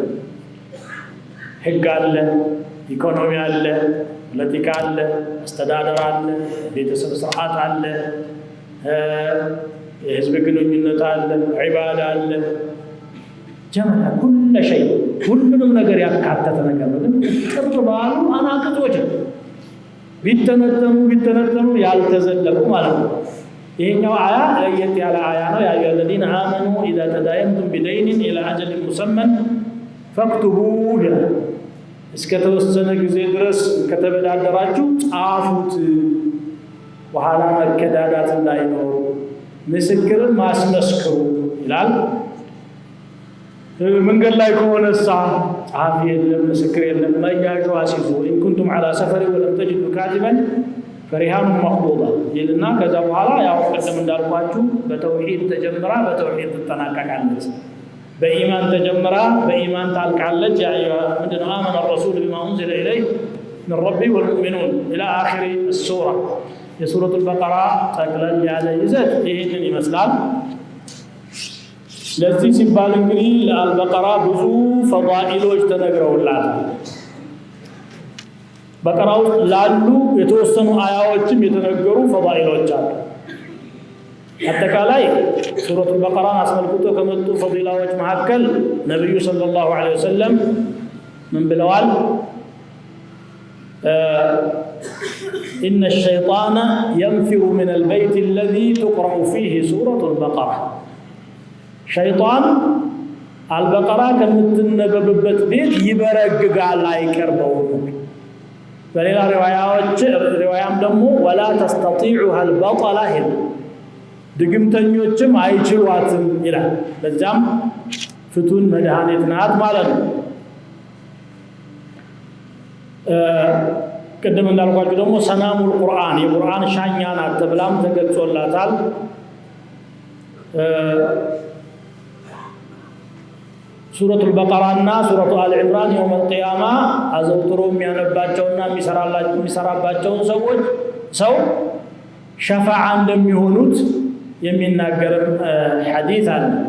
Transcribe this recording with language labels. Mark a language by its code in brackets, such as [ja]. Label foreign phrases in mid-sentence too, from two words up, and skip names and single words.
[am] ህግ አለ ኢኮኖሚ አለ ፖለቲካ አለ አስተዳደር አለ ቤተሰብ ስርዓት አለ የህዝብ ግንኙነት አለ ዒባዳ አለ ጀመዓ ሁሉ شيء ሁሉንም ነገር ያካተተ ነገር ነው ግን ቅርብ ባሉ አናቅጾች ቢተነተኑ ያልተዘለቁ ማለት ነው ይሄኛው አያ ለየት ያለ አያ ነው። [ar] يا أيها الذين آمنوا إذا تداينتم بدين إلى أجل مسمى فاكتبوه [am] እስከተወሰነ ጊዜ ድረስ ከተበዳደራችሁ ጻፉት፣ በኋላ መከዳዳት እንዳይኖር ምስክርን ማስመስክሩ ይላል። መንገድ ላይ ከሆነሳ ጻፊ የለም ምስክር የለም መያዡ አስይዙ [ar] إن كنتم على سفر ولم تجدوا كاتبا فرهان مقبوضة [am] ይልና ከዛ በኋላ ያው ቀደም እንዳልኳችሁ በተውሂድ ተጀምራ በተውሂድ ተጠናቀቃለች። በኢማን ተጀምራ በኢማን ታልቃለች። ያ ምንድነው [ar] آمن الرسول بما أنزل إليه من ربه والمؤمنون إلى آخر السورة [am] የሱረቱ البقرة ጠቅለል ያለ ይዘት ይሄንን ይመስላል። ለዚህ ሲባል እንግዲህ ለአልበቀራ ብዙ ፈዳኢሎች ተነግረውላታል። በቀራ ውስጥ ላሉ የተወሰኑ አያዎችም የተነገሩ ፈዳኢሎች አሉ። አጠቃላይ ሱረቱል በቀራን አስመልክቶ ከመጡ ፈዲላዎች መካከል ነብዩ [ar] صلى الله عليه وسلم [am] ምን ብለዋል? [ar] إن الشيطان ينفر من البيت الذي تقرأ فيه سورة البقرة شيطان البقرة [am] ከምትነበብበት ቤት ይበረግጋል አይቀርበውም። በሌላ ሪዋያም ደግሞ [ar] ولا تستطيعها البطلة [am] ድግምተኞችም አይችሏትም ይላል። በዛም ፍቱን መድኃኒት ናት ማለት ነው። ቅድም እንዳልኳችሁ ደግሞ [ar] سنام القرآن [am] የቁርአን ሻኛ ናት ተብላም ተገልጾላታል። ሱረቱል በቀራና ሱረቱ አል ኢምራን [ar] يوم القيامة [am] አዘውትሮ የሚያነባቸውና የሚሰራባቸውን ሰው ሸፋዓ እንደሚሆኑት የሚናገር ሐዲስ አለ።